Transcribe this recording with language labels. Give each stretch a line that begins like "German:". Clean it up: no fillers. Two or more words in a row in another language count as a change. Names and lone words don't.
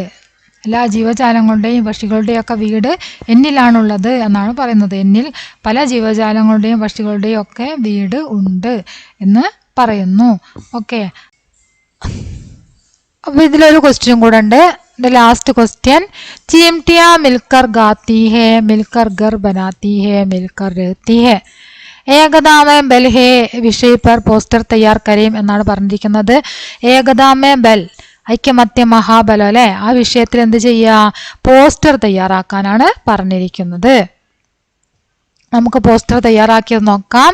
Malayalam: എല്ലാ ജീവജാലങ്ങളുടെയും പക്ഷികളുടെയും ഒക്കെ വീട് എന്നിലാണുള്ളത് എന്നാണ് പറയുന്നത്. എന്നിൽ പല ജീവജാലങ്ങളുടെയും പക്ഷികളുടെയും ഒക്കെ വീട് ഉണ്ട് എന്ന് പറയുന്നു. ഓക്കെ, അപ്പോൾ ഇതിലൊരു ക്വസ്റ്റ്യൻ കൂടെ ഉണ്ട്.
English: the last question,
Hindi: ചീംटिया मिलकर गाती है, मिलकर घर बनाती है, मिलकर रहती है. एकता में बल है विषय पर पोस्टर तैयार करें
Malayalam: എന്നാണ് പറഞ്ഞിരിക്കുന്നത്.
Hindi: एकता में बल,
Malayalam: ഐക്യമത്യ മഹാബലം അല്ലെ, ആ വിഷയത്തിൽ എന്ത് ചെയ്യുക, പോസ്റ്റർ തയ്യാറാക്കാനാണ് പറഞ്ഞിരിക്കുന്നത്. നമുക്ക് പോസ്റ്റർ തയ്യാറാക്കിയത് നോക്കാം.